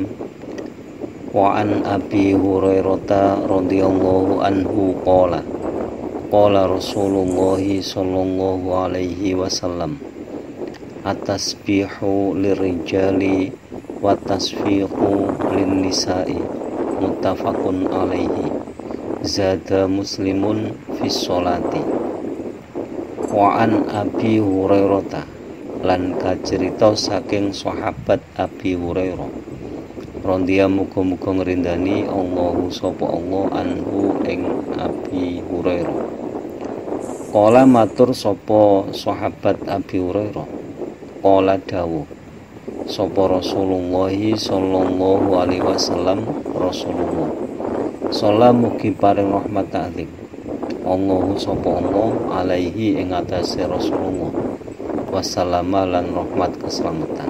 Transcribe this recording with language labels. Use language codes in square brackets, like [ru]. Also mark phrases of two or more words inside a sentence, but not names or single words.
[ar] وعن أبي هريرة رضي الله عنه قال قال رسول الله صلى الله عليه وسلم التسبيح للرجال والتصفيق للنساء متفق عليه. زاد مسلم في الصلاة. وعن أبي هريرة, [jv] lan kacerita saking sahabat Abi Hurairah radhiya muga-muga ngrindani Allahu sapa Allah anhu ing Abi Hurairah. Qala matur sapa sahabat Abi Hurairah, qala dawuh sapa Rasulullah [ar] صلى الله عليه وسلم, [jv] Rasulullah salam mugi paring rahmat ta'zim Allahu sapa Allah alaihi ing atase Rasulullah wassalama lan rahmat keselamatan.